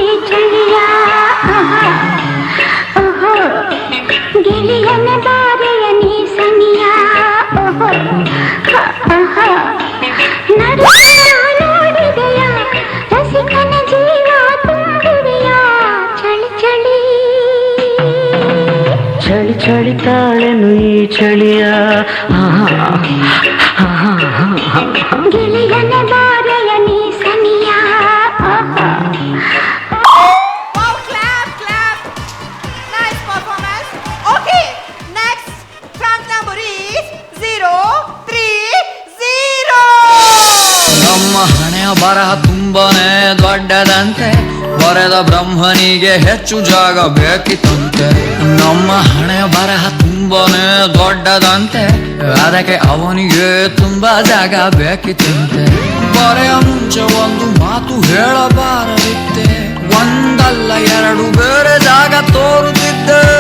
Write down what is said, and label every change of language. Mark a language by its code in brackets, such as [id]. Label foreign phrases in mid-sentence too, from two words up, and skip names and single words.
[kn] ಗೆಳೆಯನ ಬಾರೆಯ ನೀ ಸನಿಯ ನೋಡಿದೆಯ ರಸಿಕನ ಜೀವ ತುಂಬಿದೆಯ ಚಳಿ ಚಳಿ ಚಳಿ ಚಳಿ ತಾಳೆನು ಈ ಚಳಿಯ ಗೆಳೆಯನ ಬಾರೆಯ ನೀ ಸನಿಯ [en] Wow, clap, clap! Nice performance. Okay, next trunk number is 030. [kn] ನಮ್ಮ ಹಣೆಯ ಬರಹ ತುಂಬನೇ ದೊಡ್ಡದಂತೆ ಬರೆದ ಬ್ರಹ್ಮನಿಗೆ ಹೆಚ್ಚು ಜಾಗ ಬೇಕಿತ್ತಂತೆ ನಮ್ಮ ಹಣೆಯ ಬರಹ ತುಂಬನೇ ದೊಡ್ಡದಂತೆ ಅದಕ್ಕೆ ಅವನಿಗೆ ತುಂಬಾ ಜಾಗ ಬೇಕಿತ್ತಂತೆ ಬರೆಯ ಮುಂಚೆ ಒಂದು ಮಾತು ಹೇಳಬಾರದಿತ್ತೆ ಒಂದಲ್ಲ ಎರಡು ಬೇರೆ ಜಾಗ ತೋರುತ್ತಿದ್ದೆ